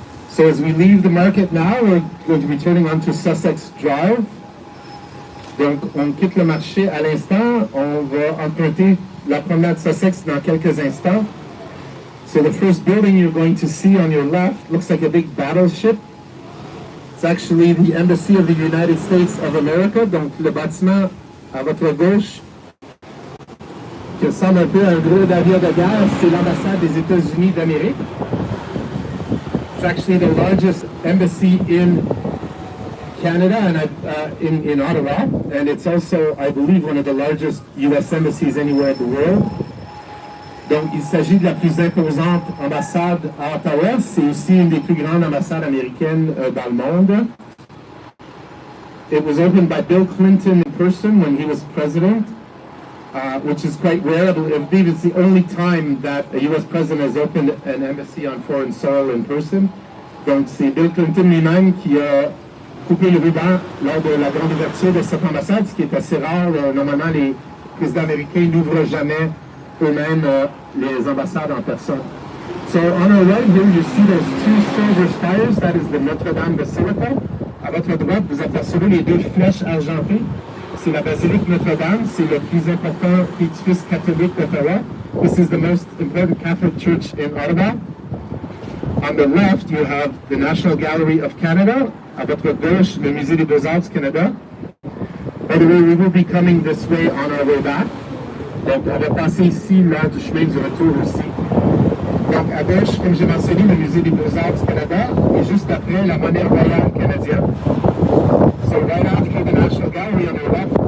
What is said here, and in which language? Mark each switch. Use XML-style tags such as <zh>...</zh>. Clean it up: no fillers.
<en>So as we leave the market now, we're going to be turning onto Sussex Drive.</en> <fr>Donc, on quitte le marché à l'instant. On va emprunter la promenade Sussex dans quelques instants.</fr> <en>So the first building you're going to see on your left looks like a big battleship. It's actually the Embassy of the United States of America.</en> <fr>Donc, le bâtiment à votre gauche, qui ressemble un peu à un gros navire de guerre, c'est l'ambassade des États-Unis d'Amérique.</fr> <en>It's actually the largest embassy in Canada and in Ottawa, and it's also, I believe, one of the largest U.S. embassies anywhere in the world.</en> <fr>Donc, il s'agit de la plus imposante ambassade à Ottawa. C'est aussi une des plus grandes ambassades américaines dans le monde.</fr> <en>It was opened by Bill Clinton in person when he was president, which is quite rare. I believe it's the only time that a U.S. president has opened an embassy on foreign soil in person.</en> <fr>Donc, c'est Bill Clinton lui-même qui a coupé le ruban lors de la grande ouverture de cette ambassade, ce qui est assez rare. Normalement, les présidents américains n'ouvrent jamais eux-mêmes les ambassades en personne.</fr> <en>So on our right here, you see those two silver spires. That is the Notre-Dame Basilica.</en> <fr>À votre droite, vous apercevez les deux flèches argentées. C'est la basilique Notre-Dame. C'est le plus important édifice catholique d'Ottawa.</fr> <en>This is the most important Catholic church in Ottawa. On the left, you have the National Gallery of Canada.</en> <fr>À votre gauche, le Musée des Beaux-Arts du Canada.</fr> <en>By the way, we will be coming this way on our way back.</en> <fr>Donc, on va passer ici, lors du chemin du retour aussi. Donc, à gauche, comme j'ai mentionné, le Musée des Beaux-Arts du Canada, et juste après, la monnaie royale canadienne.</fr> <en>So, right after the National Gallery on our left</en>